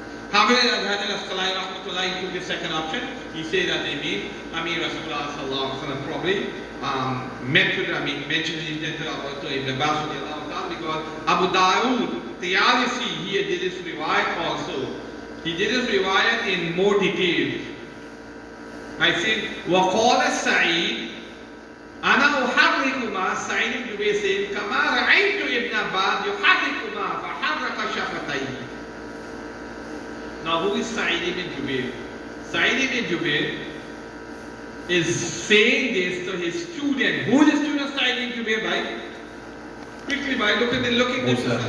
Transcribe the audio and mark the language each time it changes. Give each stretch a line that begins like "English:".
English: However, he took the second option. He said that Rasulullah sallallahu alaihi wasallam probably mentioned the intent to Ibn Abbas radiallahu ta'ala, because Abu Dawood, Tiyalisi, he did this riwayat also. He did this riwayat in more detail.
Arabic: I said, وَقَالَ السَّعِيدِ أَنَا أُحَرِّكُمَا. Sa'id ibn Jubayr said, كَمَا رَأَيْتُ ابْنَ عَبَّاسَ يُحَرِّكُمَا فَحَرَّكَ شَفَتَيْهِ.
English: Now who is Sa'id ibn Jubayr? Sa'id ibn Jubayr is saying this to his student. Who is the student of Sa'id ibn Jubayr by? Quickly by looking at this.